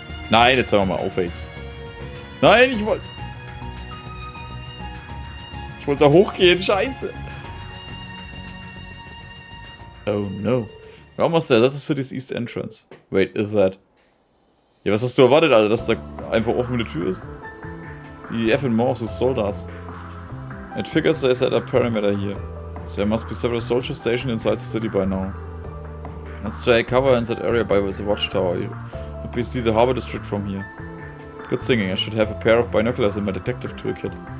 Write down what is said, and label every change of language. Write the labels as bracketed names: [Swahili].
[German] Nein, jetzt hören wir mal auf, jetzt. Nein, ich wollte da hochgehen, scheiße. [English] Oh no. We're almost there, that's the city's east entrance. Wait, is that... [German] Ja, was hast du erwartet, Alter, dass da einfach offene Tür ist? [English] Die F and more of the soldiers. It figures they set a perimeter here. So there must be several soldiers stationed inside the city by now. Let's try cover in that area by the watchtower. You can see the harbor district from here. Good thinking, I should have a pair of binoculars in my detective toolkit.